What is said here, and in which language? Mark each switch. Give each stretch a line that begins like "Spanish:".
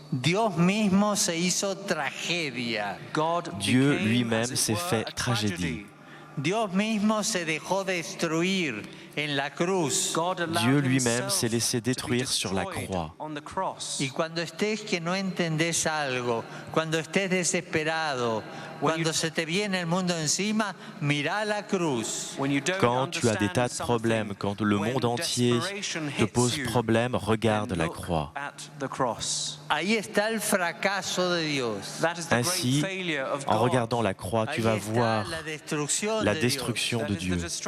Spanish: Dios mismo se hizo tragedia.
French: Dieu lui-même s'est fait tragédie.
Spanish: Dios mismo se dejó destruir en la cruz.
French: Dieu lui-même s'est laissé détruire sur la croix.
Spanish: Y cuando estés que no entendés algo, cuando estés desesperado, cuando se te viene el mundo encima, mira la cruz.
French: Quand tu as des tas de problèmes, quand le monde entier te pose problème, regarde la croix.
Spanish: Ahí está el fracaso de Dios.
French: Ainsi, en regardant la croix, tu vas voir la destruction de Dieu.